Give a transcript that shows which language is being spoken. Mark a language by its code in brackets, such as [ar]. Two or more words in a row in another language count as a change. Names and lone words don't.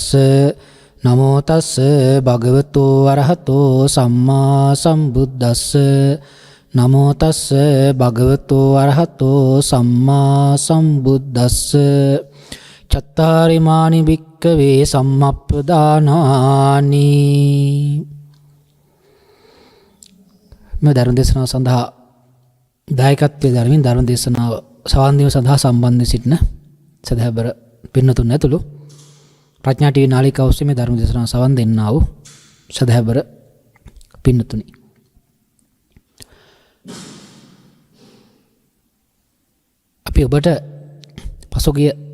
[pi] නමෝ තස්ස භගවතු අරහතෝ සම්මා සම්බුද්දස්ස. නමෝ තස්ස භගවතු අරහතෝ සම්මා සම්බුද්දස්ස. චත්තාරි මානි භික්ඛවේ සම්මප්පදානානි. [si] මේ ධර්ම දේශනාව සඳහා දායකත්වයේ ධර්මින් ධර්ම දේශනාව සවන් දීම සඳහා සම්බන්ධ සිටින සදහැබර පින්නතුන් ඇතුළු ප්‍රඥා ටීවී නාලිකාව ඔස්සේ මේ ධර්ම දේශනාව සවන් දෙන්නා වූ සදහැබර පින්නතුනි, අපි ඔබට පසුගිය